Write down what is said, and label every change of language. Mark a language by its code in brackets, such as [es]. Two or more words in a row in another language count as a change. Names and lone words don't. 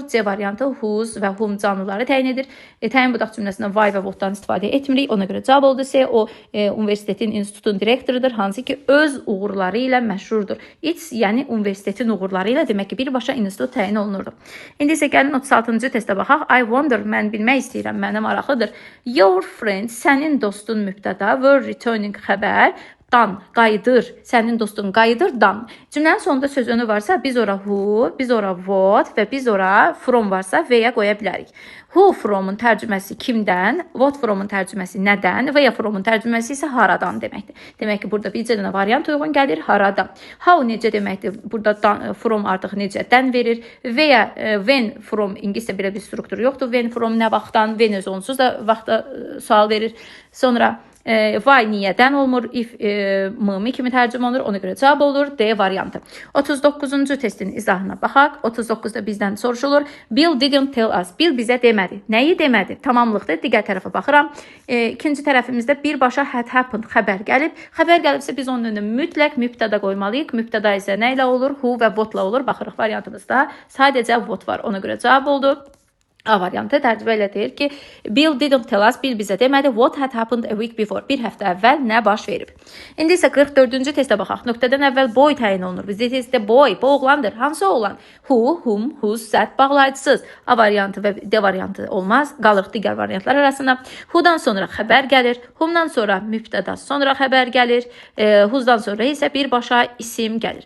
[az] C variantı whose və whom canlıları təyin edir. Təyin budaq cümləsində why və what'dan istifadə etmirik, ona görə cavab oldu. C o universitetin, institutun direktorudur, hansı ki öz uğurları ilə məşhurdur. It's, yəni universitetin uğurları ilə demək ki, birbaşa institut təyin olunurdu. İndi isə gəlin 36-cı testə baxaq. [en] I wonder, [az] mən bilmək istəyirəm, mənə maraqlıdır. Your friend, sənin dostun mübtəda, [en] were returning [az] xəbər, dan, qayıdır, sənin dostun qayıdır, dan. Cümlənin sonunda söz önü varsa, biz ora who, biz ora what və biz ora from varsa və-ya qoya bilərik. [en] Who from'un [az] tərcüməsi kimdən, [en] what from'un [az] tərcüməsi nədən və ya from'un tərcüməsi isə haradan deməkdir. Demək ki, burada bircə dənə variant uyğun gəlir, haradan. How necə deməkdir? Burada from artıq necədən verir və ya [en] when from [az] ingiliscə belə bir struktur yoxdur. [en] When from [az] nə vaxtdan, when öz onsuz da vaxta sual verir. Sonra why niyədən olmur, if mımi kimi tərcümə olunur, ona görə cavab olur, D variantı. 39-cu testin izahına baxaq. 39-da bizdən soruşulur. [en] Bill didn't tell us. [az] Bill bizə demədi. Nəyi demədi? Tamamlıqdır. Digər tərəfə baxıram. İkinci tərəfimizdə birbaşa [en] had happened [az] xəbər gəlib. Xəbər gəlibsə biz onun önünə mütləq mübtəda qoymalıyıq. Mübtəda isə nə ilə olur? Who və what-la olur. Baxırıq variantımızda sadəcə what var. Ona görə cavab oldu. A variantı tərcümə ilə deyir ki, [en] Bill didn't tell us, [az] Bill bizə demədi, [en] what had happened a week before, [az] bir həftə əvvəl nə baş verib. İndi isə 44-cü testə baxaq. Nöqtədən əvvəl boy təyin olunur. Bizdə testdə boy, bu oğlandır. Hansı oğlan? [en] Who, whom, whose, [az] zət bağlayıcısız. A variantı və D variantı olmaz. Qalırıq digər variantlar arasında. Who'dan sonra xəbər gəlir. Whom'dan sonra mübtəda, sonra xəbər gəlir. Who'dan sonra isə birbaşa isim gəlir.